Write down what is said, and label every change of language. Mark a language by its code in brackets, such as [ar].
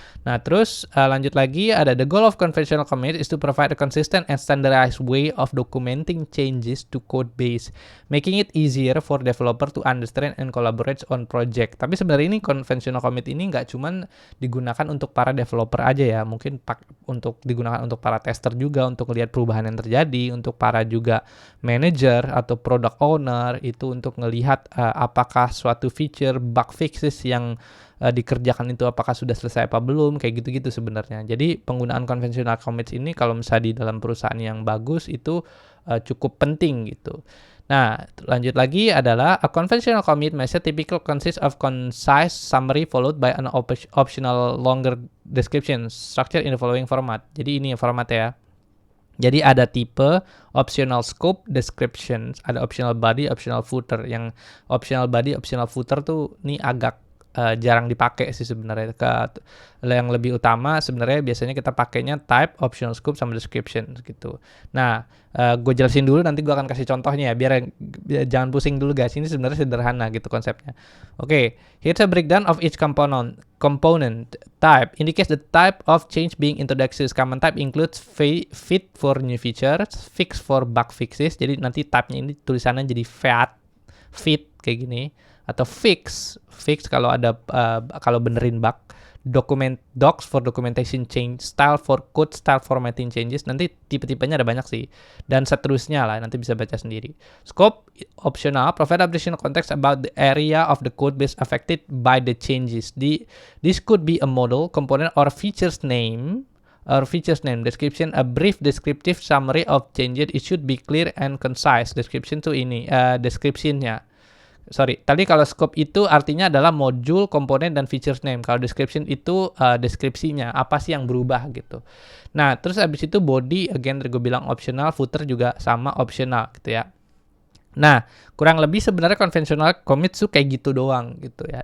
[id] Nah, terus lanjut lagi ada [en] the goal of conventional commit is to provide a consistent and standardized way of documenting changes to code base, making it easier for developer to understand and collaborate on project. [id] Tapi sebenarnya ini conventional commit ini nggak cuman digunakan untuk para developer aja ya, mungkin untuk digunakan untuk para tester juga untuk melihat perubahan yang terjadi, untuk para juga manager atau product owner itu untuk melihat apakah suatu feature bug fixes yang dikerjakan itu apakah sudah selesai apa belum, kayak gitu-gitu sebenarnya. Jadi penggunaan conventional commits ini kalau misalnya di dalam perusahaan yang bagus itu cukup penting gitu. [en] Nah, lanjut lagi adalah a conventional commit message typically consists of concise summary followed by an optional longer description structured in the following format. [id] Jadi ini formatnya ya. Jadi ada tipe optional scope, description, ada optional body, optional footer. Yang optional body, optional footer tuh ini agak jarang dipakai sih sebenarnya. Yang lebih utama sebenarnya biasanya kita pakainya type, optional scope, sama description gitu. Nah, gue jelasin dulu nanti gue akan kasih contohnya ya biar jangan pusing dulu guys. Ini sebenarnya sederhana gitu konsepnya. [en] Oke, here's a breakdown of each component. Type indicates the type of change being introduced. Common type includes fit for new features, fix for bug fixes. [id] Jadi nanti type-nya ini tulisannya jadi fit kayak gini, atau fix kalau ada kalau benerin bug, [en] docs for documentation change, style for code, style formatting changes. [id] Nanti tipe-tipenya ada banyak sih dan seterusnya lah, nanti bisa baca sendiri. [en] Scope optional, provide additional context about the area of the code base affected by the changes. This could be a model, component, or features name. Description, a brief descriptive summary of changes. It should be clear and concise. [id] Description tuh ini description-nya. Tadi kalau scope itu artinya adalah modul, komponen, dan features name. Kalau description itu deskripsinya, apa sih yang berubah gitu. Nah, terus abis itu body, again gue bilang optional, footer juga sama optional gitu ya. Nah, kurang lebih sebenarnya conventional commit tuh kayak gitu doang gitu ya.